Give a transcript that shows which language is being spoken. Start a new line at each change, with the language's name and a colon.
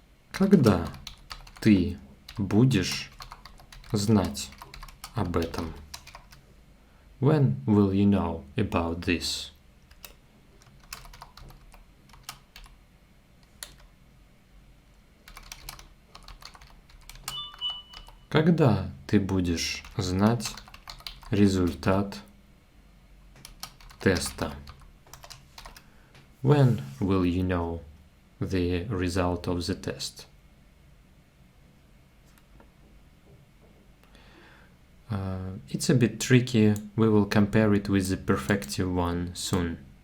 Russian: Когда ты будешь знать об этом?
English: When will you know about this?
Russian: Когда ты будешь знать результат теста?
English: When will you know the result of the test? It's a bit tricky. We will compare it with the perfective one soon.